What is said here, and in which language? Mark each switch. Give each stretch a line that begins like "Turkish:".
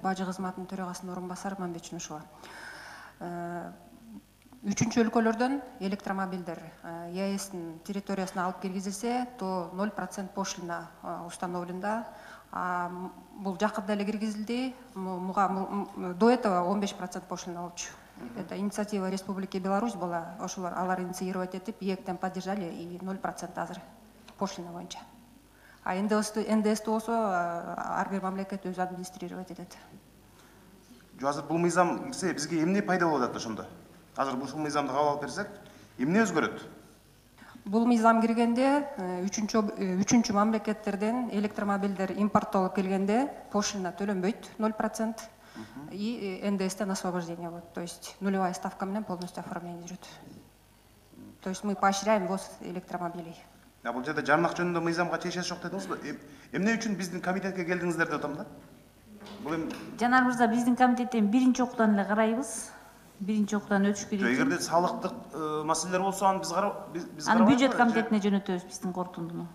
Kyrgyz: Бажы кызматынын төрагасынын орун басары Мамбет Чүнүшова. 3-чү өлкөлөрдөн электромобилдер ЕАЭСтин территориясына алып киргизилсе,
Russian: то 0% пошлина установлена.
Kyrgyz: Бул жакында эле киргизилди.
Russian: До этого 15% пошлина
Kyrgyz: болчу.
Russian: Это инициатива Республики Беларусь была.
Kyrgyz: Ошолор алар инициировать этип, ээктен
Russian: поддержали и
Kyrgyz: 0% азыр пошлина боюнча. А НДС болсо ар бир мамлекет өзү администрировать этет. Азыр бул мыйзам кирсе бизге эмне пайда болот ошондо? Азыр бул мыйзамды кабыл алып берсек, эмне өзгөрөт? Бул мыйзам киргенде үчүнчү мамлекеттерден электромобилдер импорттолуп келгенде пошлина төлөнбөйт 0%, и НДСтен освобождение вот,
Russian: то есть нулевая ставка
Kyrgyz: менен
Russian: полностью оформление
Kyrgyz: жүрөт.
Russian: То есть мы поощряем ввоз электромобилей.
Kyrgyz: Бул жерде жарнак жөнүндө мыйзамга тиешеси жок дедиңизби? Эмне үчүн биздин комитетке келдиңиздер деп атам да? Бул эми Жанар мырза, биздин комитеттен биринчи окуудан эле карайбыз. Биринчи окуудан өтүшкө дейт. эгерде салыктык маселелер болсо аны биз Аны бюджет комитетине жөнөтөбүз, биздин корутундуну.